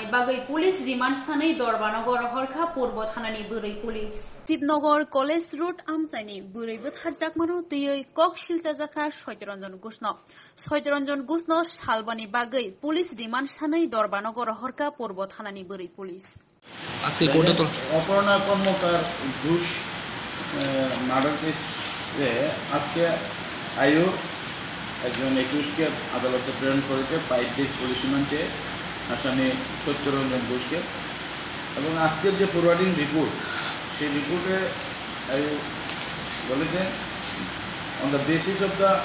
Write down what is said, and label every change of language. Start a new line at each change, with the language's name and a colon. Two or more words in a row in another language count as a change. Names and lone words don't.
Kok Borok: बागै
English: police remand
Kok Borok: सानै दरबानगर हरखा पूर्व थानानि बुरै पुलिस शिवनगर कॉलेज रोड आमचानी बुरै बुथारजाक मानो दैयै कक शिलजाजाखा सयतरंजन गुसनो सालबानि बागै
English: police remand
Kok Borok: सानै दरबानगर हरखा पूर्व थानानि बुरै पुलिस
Bangla: আজকে কোর্টে তো অপর্ণা কর্মকার ঘুষ মার্ডার কেসে আজকে আয়ু একজন একুশকে আদালতে প্রেরণ করেছে 5 ডেজ পুলিশ রিমান্ডে আসামি সত্যরঞ্জন ঘোষকে। এবং আজকের যে
English: forwarding report
Bangla: সেই রিপোর্টে আয়ু বলেছে
English: on the basis of the